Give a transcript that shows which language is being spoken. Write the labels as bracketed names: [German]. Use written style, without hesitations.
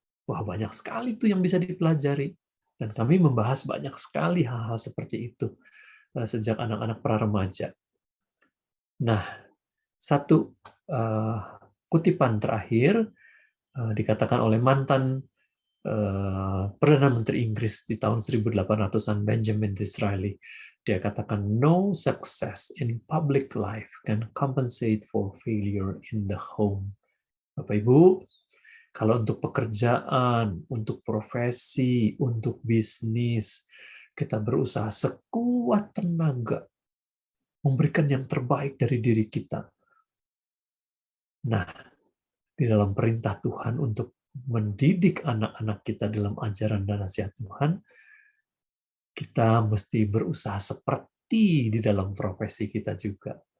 [Indonesian] Wah, banyak sekali tuh yang bisa dipelajari. Dan kami membahas banyak sekali hal-hal seperti itu sejak anak-anak pra-remaja. Nah, satu kutipan terakhir dikatakan oleh mantan Perdana Menteri Inggris di tahun 1800-an, Benjamin Disraeli. Dia katakan, [English] no success in public life can compensate for failure in the home. [Indonesian] Bapak Ibu, kalau untuk pekerjaan, untuk profesi, untuk bisnis, kita berusaha sekuat tenaga memberikan yang terbaik dari diri kita. Nah, di dalam perintah Tuhan untuk mendidik anak-anak kita dalam ajaran dan nasihat Tuhan, kita mesti berusaha seperti di dalam profesi kita juga.